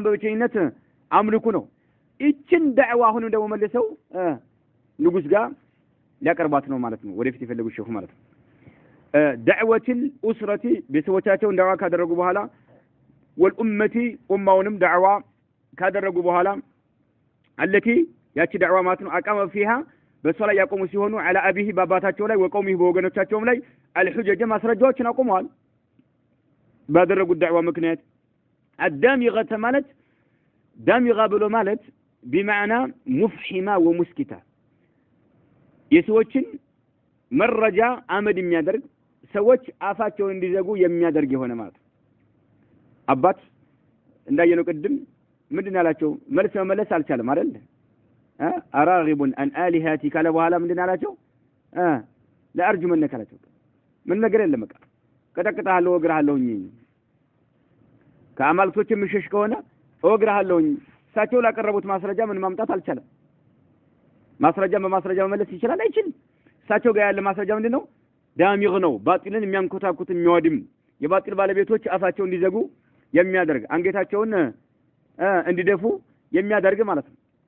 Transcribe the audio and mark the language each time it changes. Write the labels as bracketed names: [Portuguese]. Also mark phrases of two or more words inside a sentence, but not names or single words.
[Amharic] በብቸኝነት አምልኩ ነው እቺን ዳዕዋ አሁንም ደግሞ መልሰው ንጉስ ጋር ሊያቀርባት ነው ማለት ነው ወደፊት የፈለጉ ሸኹ ማለት ነው [Arabic] دعوة الاسره [Amharic] ቤተሰቦቻቸውን ዳዕዋ ካደረጉ በኋላ والامه ኡማውንም ዳዕዋ ካደረጉ በኋላ التي ያቺ ዳዕዋ ማለት ነው [Arabic] أقام فيها [Amharic] በሷ ላይ ያቆሙ ሲሆኑ [Arabic] على ابيه [Amharic] ባባታቸው ላይ ወቀውሚህ በወገኖቻቸውም ላይ الحجج ማስረጃዎችን አቆመዋል ባደረጉት ዳዕዋ ምክንያት الدامغه ማለት ዳሚغه ብሎ ማለት [Arabic] بمعنى مفحمه ومسكته [Amharic] የሰዎችን መረጃ አመድ የሚያደርግ ሰዎች አፋቸውን እንዲዘጉ የሚያደርግ የሆነ ማለት አባት እንዳየነው ቅድም ምንድን ያላቸው መልስ መመለስ አልቻለም አይደል [Arabic] أراغب عن آلهتي [Amharic] ካለ በኋላ ምንድን ያላቸው ለአርጁ መነካላቸው ምን ነገር የለም በቃ ቀጠቅጣለሁ ወግራለሁኝ ከአማልክቶች ምሽሽ ከሆነ ወግራለሁኝ ሳቸው ላቀረቡት ማስረጃ ምን ማምጣት አልቻለም ማስረጃ በማስረጃ መመለስ ይችላል አይችልም ሳቸው ጋር ያለ ማስረጃ ምንድነው ዳሚግ ነው ባጢልን የሚያንኮታኩት የሚያወድም የባጢል ባለቤቶች አፋቸው እንዲዘጉ የሚያደርግ አንገታቸውን እንዲደፉ የሚያደርግ ማለት ነው